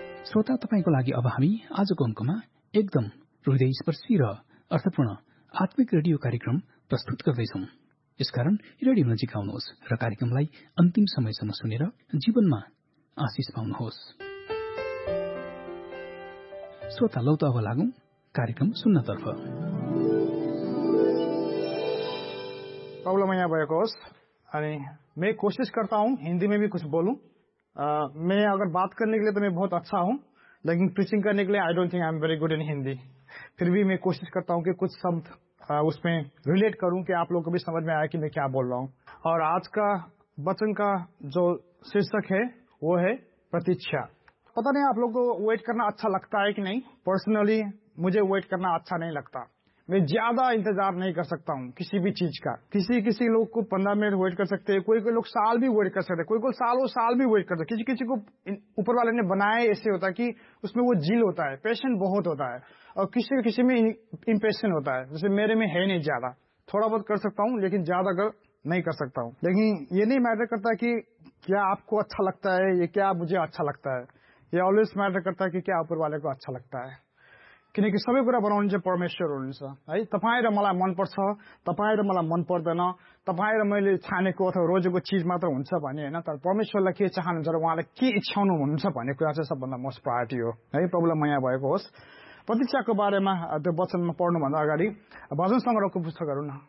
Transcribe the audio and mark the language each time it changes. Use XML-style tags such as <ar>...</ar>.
<ne>श्रोता तपाईको लागि अब हामी आजको अंकमा एकदम हृदय स्पर्शी र अर्थपूर्ण आत्मिक रेडियो कार्यक्रम प्रस्तुत गर्दैछौ। यसकारण रेडियो नजिक आउनुहोस् र कार्यक्रमलाई अन्तिम समयसम्म सुनेर जीवनमा आशिष पाउनुहोस्। श्रोता लौ त अब लागौ कार्यक्रम सुन्नतर्फ। प्रब्लम यहाँ भएको होस् अनि म कोसिस गर्दा हुँ हिन्दीमा</ne> <hi>भी कुछ बोलूँ। मैं अगर बात करने के लिए तो मैं बहुत अच्छा हूँ, लेकिन प्रीचिंग करने के लिए</hi> <en>I don't think I am very good in Hindi.</en> <hi>फिर भी मैं कोशिश करता हूँ कि कुछ शब्द उसमें रिलेट करूँ कि आप लोगों को भी समझ में आए कि मैं क्या बोल रहा हूँ। और आज का वचन का जो शीर्षक है वो है प्रतीक्षा। पता नहीं आप लोगों को वेट करना अच्छा लगता है कि नहीं, पर्सनली मुझे वेट करना अच्छा नहीं लगता। मैं ज्यादा इंतजार नहीं कर सकता हूँ किसी भी चीज का। किसी किसी लोग को 15 मिनट वेट कर सकते हैं, कोई कोई लोग साल भी वेट कर सकते हैं, कोई कोई सालों साल भी वेट कर सकते। किसी किसी को ऊपर वाले ने बनाया ऐसे होता है कि उसमें वो जील होता है, पेशेंट बहुत होता है, और किसी किसी में इंपेशेंट होता है। जैसे मेरे में है नहीं, ज्यादा थोड़ा बहुत कर सकता हूँ लेकिन ज्यादा नहीं कर सकता हूँ। लेकिन ये नहीं मैटर करता कि क्या आपको अच्छा लगता है या क्या मुझे अच्छा लगता है, ये ऑलवेज मैटर करता है कि क्या ऊपर वाले को अच्छा लगता है।</hi> <ne>किनकि सबै कुरा बनाउनु चाहिँ परमेश्वर हुनुहुन्छ है। तपाईँ र मलाई मनपर्छ, तपाईँ र मलाई मन पर्दैन, तपाईँ र मैले छानेको अथवा रोजेको चिज मात्र हुन्छ भने होइन, तर परमेश्वरलाई के चाहनुहुन्छ र उहाँलाई के इच्छाउनु हुन्छ भन्ने कुरा चाहिँ सबभन्दा मोस्ट प्रायोरिटी हो है। प्रब्लम यहाँ भएको होस्। प्रतीक्षाको बारेमा त्यो वचनमा पढ्नुभन्दा अगाडि भजन सङ्ग्रहको पुस्तक हेरौँ न।</ne>